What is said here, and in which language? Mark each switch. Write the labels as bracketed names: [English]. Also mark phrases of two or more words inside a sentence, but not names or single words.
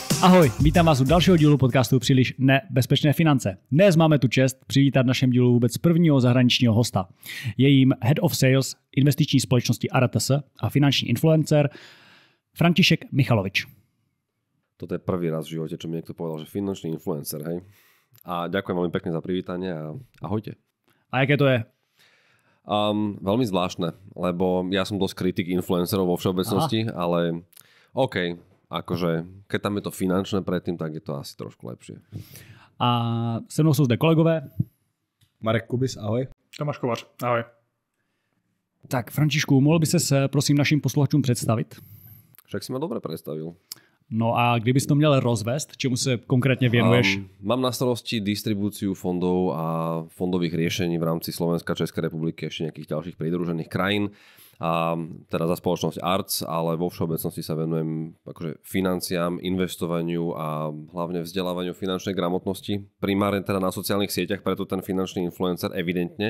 [Czech] Ahoj, vítám vás u dalšího dílu podcastu Příliš nebezpečné finance. Dnes máme tu čest přivítat v našem dílu vůbec prvního zahraničního hosta. Je jím [English] Head of Sales [Czech] investiční společnosti Arates a finanční influencer František Michalovič. [Slovak] Toto je prvý raz v živote, čo mi niekto povedal, že finančný influencer, hej. A ďakujem veľmi pekne za privítanie a ahojte. [Czech] A jaké to je? [Slovak] Veľmi zvláštne, lebo ja som dosť kritik influencerov vo všeobecnosti, ale OK, akože keď tam je to finančné predtým, tak je to asi trošku lepšie. [Czech] A se mnou jsou zde kolegové. Marek Kubis, ahoj. Tomáš Kovař, ahoj. Tak Františku, mohl by se prosím našim posluchačům představit? [Slovak] Však si ma dobre predstavil. [Czech] No a kdybys to měl rozvést, čemu se konkrétně věnuješ? [Slovak] Mám na starosti distribúciu fondov a fondových riešení v rámci Slovenska, Českej republiky a ešte nejakých ďalších pridružených krajín. A teda za spoločnosť Arts, ale vo všeobecnosti sa venujem akože financiám, investovaniu a hlavne vzdelávaniu finančnej gramotnosti. Primárne teda na sociálnych sieťach, preto ten finančný influencer evidentne.